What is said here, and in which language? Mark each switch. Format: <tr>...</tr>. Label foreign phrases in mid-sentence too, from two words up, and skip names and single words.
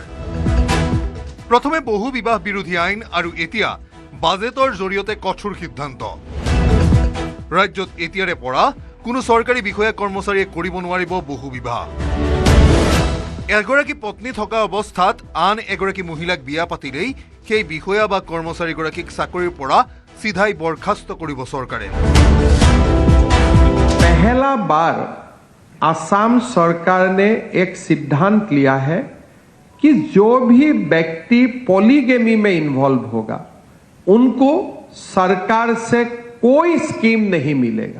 <as>প্ৰথমে বহু বিবাহ বিৰোধী আইন আৰু এতিয়া বাজেটৰ জৰিয়তে কঠোৰ সিদ্ধান্ত। ৰাজ্যত এতিয়াৰে পৰা কোনো চৰকাৰী বিষয়া কৰ্মচাৰীয়ে কৰিব নোৱাৰিব বহু বিবাহ। এগৰাকী পত্নী থকা অৱস্থাত আন এগৰাকী মহিলাক বিয়া পাতিলেই সেই বিষয়া বা কৰ্মচাৰীগৰাকীক চাকৰিৰ পৰা চিধাই বৰখাস্ত কৰিব চৰকাৰে।</as> <hi>पहला बार असम सरकार ने एक सिद्धांत लिया है कि जो भी व्यक्ति पॉलीगेमी में इन्वॉल्व होगा उनको सरकार से कोई स्कीम नहीं मिलेगा।</hi>